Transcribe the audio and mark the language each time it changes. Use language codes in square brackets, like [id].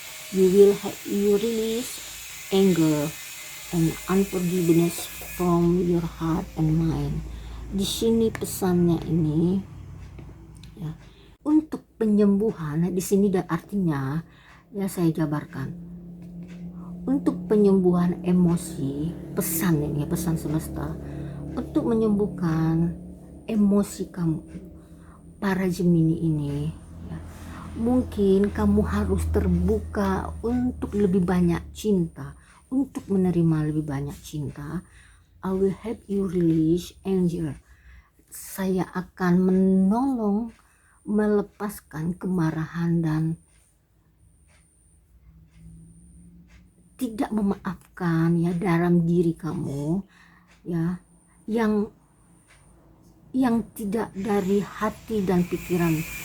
[en] You release anger and unforgiveness from your heart and mind. [id] Di sini pesannya ini, ya, untuk penyembuhan. Di sini artinya, ya, saya jabarkan untuk penyembuhan emosi. Pesan ini, pesan semesta untuk menyembuhkan emosi kamu, para Gemini ini, ya, Mungkin kamu harus terbuka untuk lebih banyak cinta, untuk menerima lebih banyak cinta. [en] I will help you release anger. [id] Saya akan menolong melepaskan kemarahan dan tidak memaafkan ya dalam diri kamu ya, yang tidak dari hati dan pikiran.